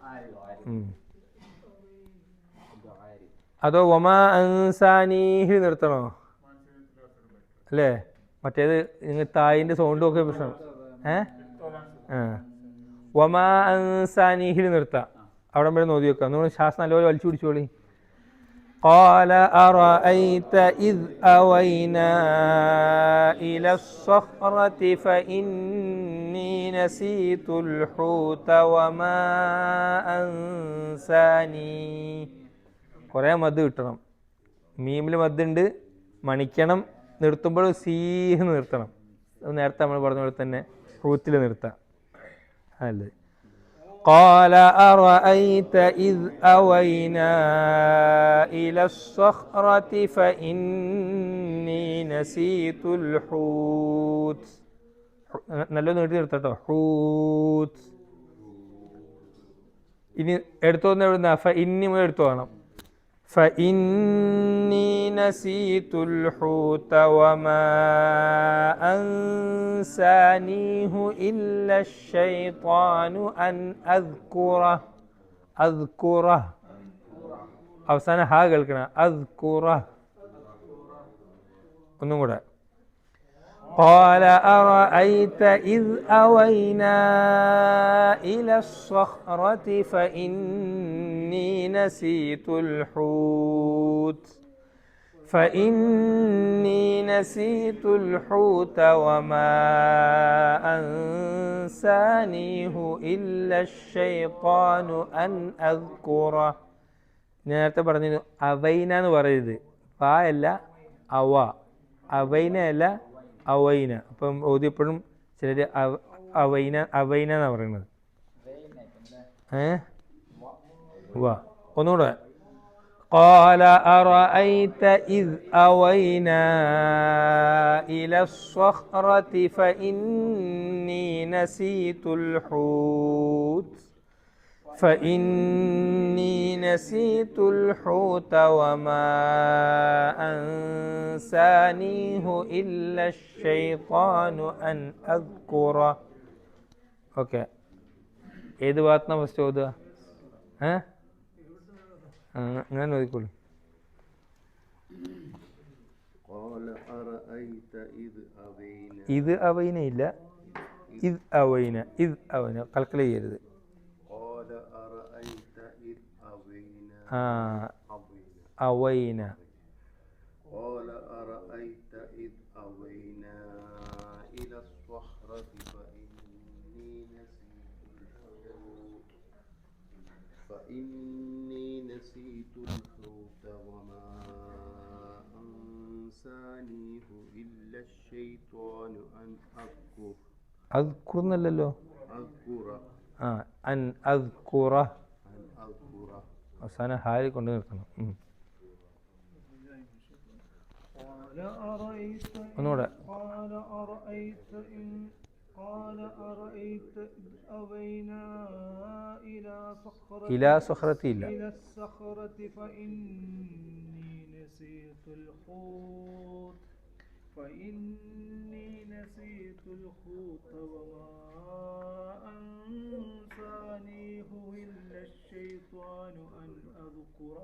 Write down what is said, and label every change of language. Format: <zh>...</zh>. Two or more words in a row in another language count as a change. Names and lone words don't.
<ml>അതോ</ml> <ar>وما أنسانيه</ar> <ml>നിർത്തണോ? അല്ലേ? മറ്റേത് നിങ്ങൾ തായിൻ്റെ സൗണ്ടും ഒക്കെ പ്രശ്നം.</ml> <ar>وما أنسانيه</ar> <ml>നിർത്താം. അവിടെ വരെ നോക്കി വെക്കാം. നമ്മൾ ശ്വാസം നല്ലപോലെ വലിച്ചു പിടിച്ചോളി.</ml> <ar>قال أرأيت إذ أوينا إلى الصخرة فإني نسيت الحوت وما أنساني.</ar> <ml>കുറേ മദ് കിട്ടണം. മീമിൽ മദ്ദുണ്ട്, മണിക്കണം. നിർത്തുമ്പോൾ സീഹ് നിർത്തണം. നേരത്തെ നമ്മൾ പറഞ്ഞ പോലെ തന്നെ ഹൂത്തിൽ നിർത്താം. അല്ലേ?</ml> <ar>قال أرأيت إذ أوينا إلى الصخرة فإني نسيت الحوت.</ar> <ml>നല്ല നീട്ടി നിർത്തട്ടോ. ഹൂത്ത്. ഇനി എടുത്തോന്ന് എവിടുന്ന? ഇനി മുതൽ എടുത്തു വേണം.</ml> <ar>فإني نسيت الحوت وما أنسانيه إلا الشيطان أن أذكره.</ar> <ml>അവസാനം ഹാ കേൾക്കണം. അദ്കുറ. ഒന്നും കൂടെ.</ml> <ar>قال أرأيت إذ أوينا إلى الصخرة فإني نسيت الحوت وما أنسانيه إلا الشيطان أن أذكره.</ar> <ml>നേരത്തെ പറഞ്ഞിരുന്നു അവൈന എന്ന് പറയരുത്. ഫാ അല്ല അവ, അവൈന അല്ല അവൈന. അപ്പം ഓതിയപ്പോഴും ചിലർ അവൈന എന്നാണ് പറയുന്നത്. വാ ഒന്നുകൂടെ.</ml> <ar>قال أرأيت إذ أوينا إلى الصخرة فإني نسيت الحوت وما أنسانيه إلا الشيطان أن أذكره.</ar> <ml>ഓക്കെ, ഏത് ഭാഗത്താണ് ഫസ്റ്റ് ഓതുക? അങ്ങനെ നോക്കിക്കോളൂ. ഇത് അവൈന ഇല്ല, ഇത് അവൈന. കൽക്കല ചെയ്യരുത്. അവൈന.</ml> <ar>قال أرأيت إذ أوينا إلى الصخرة فإني نسيت الحوت وما أنسانيه إلا الشيطان أن أذكره.</ar> <ml>അദ്കുറന്നല്ലോ,</ml> <ar>أن أذكره.</ar> <ml>അവസാനം ഹാരി കൊണ്ട് നിർത്തണം. ഒന്നുകൂടെ.</ml> <ar>قال أرأيت إذ أوينا إلى الصخرة فإني نسيت الحوت وما أنسانيه إلا الشيطان أن أذكره.</ar>